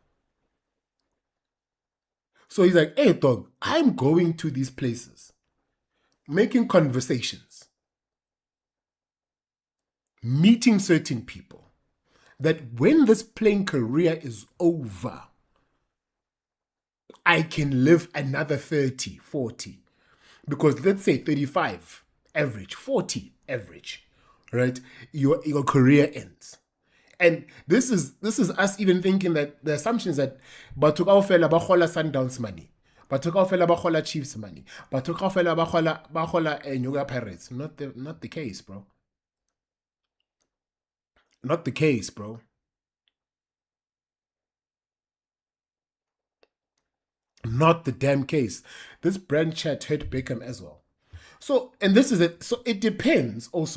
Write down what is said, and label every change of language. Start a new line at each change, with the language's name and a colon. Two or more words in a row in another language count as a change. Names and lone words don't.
English: So he's like, hey dog, I'm going to these places, making conversations, meeting certain people, that when this playing career is over, I can live another 30, 40. Because let's say 35 average, 40 average, right? Your career ends. And this is us even thinking that the assumption is that
Southern Sotho: batho kaofela ba gola
English: Sundowns money,
Southern Sotho: batho kaofela ba gola
English: Chiefs money,
Southern Sotho: batho kaofela ba gola
English: Nyoga Pirates. Not the case, bro. Not the case, bro. Not the damn case. This brand chat hurt Beckham as well. So, and this is it. So it depends also.